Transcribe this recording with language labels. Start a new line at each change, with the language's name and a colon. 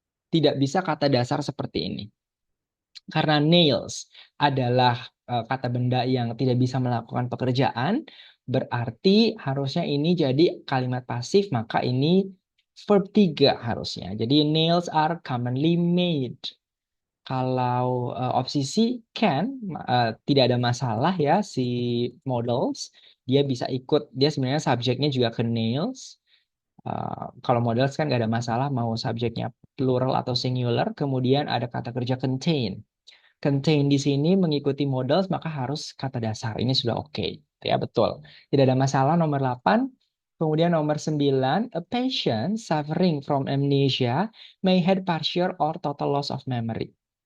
Indonesian: Tidak bisa kata dasar seperti ini. Karena nails adalah kata benda yang tidak bisa melakukan pekerjaan, berarti harusnya ini jadi kalimat pasif, maka ini verb 3 harusnya. Jadi
English: nails are commonly made.
Indonesian: Kalau opsi C can tidak ada masalah ya si models dia bisa ikut, dia sebenarnya subjeknya juga ke nails. Kalau models kan nggak ada masalah mau subjeknya plural atau singular. Kemudian ada kata kerja contain. Contain di sini mengikuti models maka harus kata dasar. Ini sudah oke. Ya, betul. Tidak ada masalah nomor 8. Kemudian nomor 9,
English: a patient suffering from amnesia may have partial or total loss of memory.